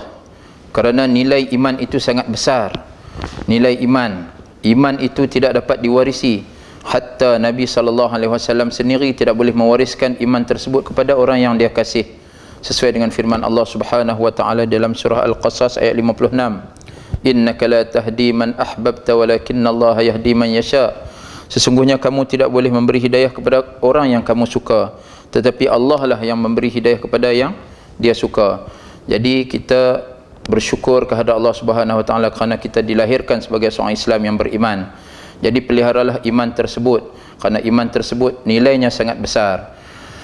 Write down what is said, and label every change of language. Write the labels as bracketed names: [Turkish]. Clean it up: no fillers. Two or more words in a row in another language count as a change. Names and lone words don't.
[Malay] Kerana nilai iman itu sangat besar. Nilai iman itu tidak dapat diwarisi. Hatta Nabi SAW sendiri tidak boleh mewariskan iman tersebut kepada orang yang dia kasih, sesuai dengan firman Allah [Arabic] سبحانه وتعالى [Malay] dalam surah Al-Qasas ayat 56, [Arabic] إنك لا تهدي من أحببت ولكن الله يهدي من يشاء. [Malay] Sesungguhnya kamu tidak boleh memberi hidayah kepada orang yang kamu suka, tetapi Allah lah yang memberi hidayah kepada yang dia suka. Jadi kita bersyukur kepada Allah [Arabic] سبحانه وتعالى [Malay] kerana kita dilahirkan sebagai seorang Islam yang beriman. Jadi peliharalah iman tersebut, kerana iman tersebut nilainya sangat besar.